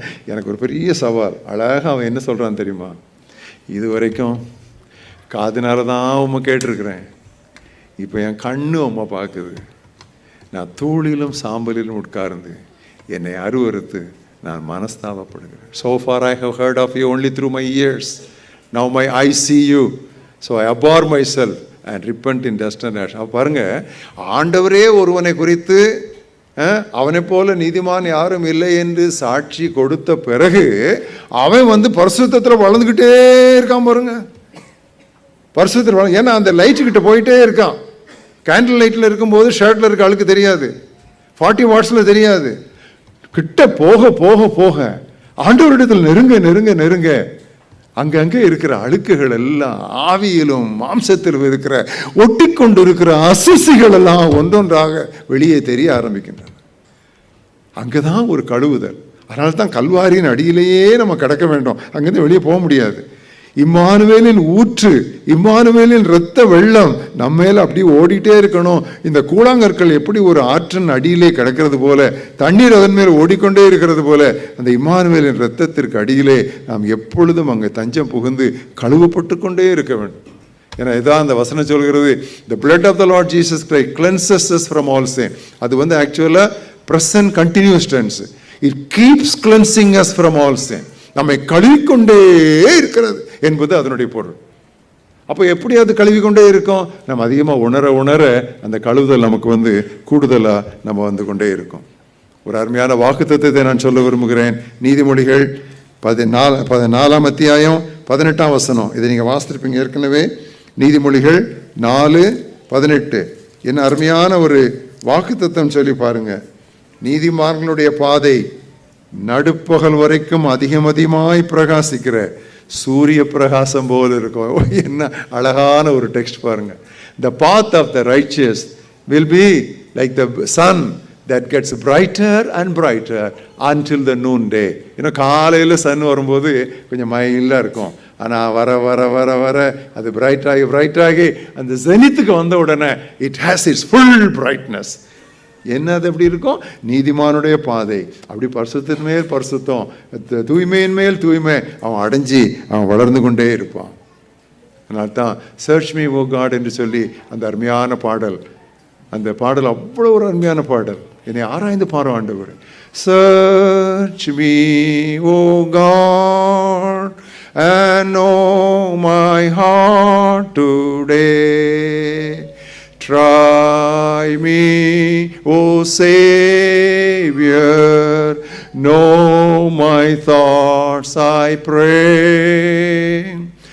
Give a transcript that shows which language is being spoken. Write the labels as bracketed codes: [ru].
[ta] எனக்கு ஒரு பெரிய சவால். அழகாக அவன் என்ன சொல்கிறான் தெரியுமா? இது வரைக்கும் காதுனால தான் உம்மை கேட்டிருக்கிறேன், இப்போ என் கண்ணு உம்மை பார்க்குது. நான் தூளிலும் சாம்பலிலும் உட்கார்ந்து என்னை அருவறுத்து நான் மனஸ்தாபப்படுகிறேன். [en] So far I have heard of you only through my ears. Now my eyes see you. So I abhor myself and repent in dust and ash. [ta] பாருங்க, ஆண்டவரே ஒருவனை குறித்து அவனை போல நீதிமான் யாரும் இல்லை என்று சாட்சி கொடுத்த பிறகு அவன் பரிசுத்தத்தில் வளர்ந்துக்கிட்டே இருக்கான் பாருங்க. பரிசுத்தத்தில் ஏன்னா அந்த லைட்டுக்கிட்ட போயிட்டே இருக்கான். கேண்டில் லைட்டில் இருக்கும்போது ஷர்ட்டில் இருக்க அழுக்கு தெரியாது, 40 வாட்ஸில் தெரியாது. கிட்ட போக போக போக ஆண்டவரிடத்தில் நெருங்க நெருங்க நெருங்க அங்கங்கே இருக்கிற அழுக்குகள் எல்லாம், ஆவியிலும் மாம்சத்திலும் இருக்கிற ஒட்டி கொண்டு இருக்கிற அசுசிகள் எல்லாம் ஒன்றொன்றாக வெளியே தெரிய ஆரம்பிக்கின்றன. அங்கதான் ஒரு கழுவுதல். அதனால தான் கல்வாரியின் அடியிலேயே நம்ம கிடக்க வேண்டும், அங்கேருந்து வெளியே போக முடியாது. இம்மானுவேலின் ஊற்று, இம்மானுவேலின் இரத்த வெள்ளம் நம்ம மேல அப்படி ஓடிட்டே இருக்கணும். இந்த கூழாங்கற்கள் எப்படி ஒரு ஆற்றின் அடியிலே கிடக்கிறது போல, தண்ணீர் அதன் மேல் ஓடிக்கொண்டே இருக்கிறது போல, அந்த இம்மானுவேலின் இரத்தத்திற்கு அடியிலே நாம் எப்பொழுதும் அங்கே தஞ்சம் புகுந்து கழுவப்பட்டு கொண்டே இருக்க வேண்டும். ஏன்னா இதான் அந்த வசனம் சொல்கிறது, [en] the blood of the Lord Jesus Christ cleanses us from all sin. [ta] அது ஆக்சுவலாக [en] present continuous tense. It keeps cleansing us from all sin. [ta] நம்மை கழுவிக்கொண்டே இருக்கிறது என்பது அதனுடைய பொருள். அப்போ எப்படி அது கழுவிக்கொண்டே இருக்கும்? நம்ம அதிகமாக உணர உணர அந்த கழுவுதல் நமக்கு கூடுதலாக நம்ம கொண்டே இருக்கும். ஒரு அருமையான வாக்குத்தத்தத்தை நான் சொல்ல விரும்புகிறேன். நீதிமொழிகள் 14ஆம் அத்தியாயம் 18ஆம் வசனம். இதை நீங்கள் வாசித்திருப்பீங்க ஏற்கனவே. நீதிமொழிகள் 4:18 என்ன அருமையான ஒரு வாக்குத்தத்தம் சொல்லி பாருங்க. நீதிமான்களுடைய பாதை நடுப்பகல் வரைக்கும் அதிகமாய் பிரகாசிக்கிற சூரிய பிரகாசம் போல இருக்கும். என்ன அழகான ஒரு டெக்ஸ்ட் பாருங்க. [en] The path of the righteous will be like the sun that gets brighter and brighter until the noonday. [ta] காலையில் சன் வரும்போது கொஞ்சம் மைல்டாக இருக்கும். ஆனால் வர வர வர வர அது பிரைட்டாகி அந்த ஜெனித்துக்கு வந்த உடனே [en] It has its full brightness. [ta] என்ன அது எப்படி இருக்கும்? நீதிமானுடைய பாதை அப்படி பரிசுத்தின் மேல் பரிசுத்தம், தூய்மையின் மேல் தூய்மை அவன் அடைஞ்சி அவன் வளர்ந்து கொண்டே இருப்பான். அதனால தான் [en] search me O God [ta] என்று சொல்லி அந்த அருமையான பாடல், அந்த பாடல் அவ்வளோ ஒரு அருமையான பாடல். என்னை ஆராய்ந்து பாரு ஆண்டவர். [en] Search me, O God, and know my heart today. Try me, O Savior, know my thoughts, I pray.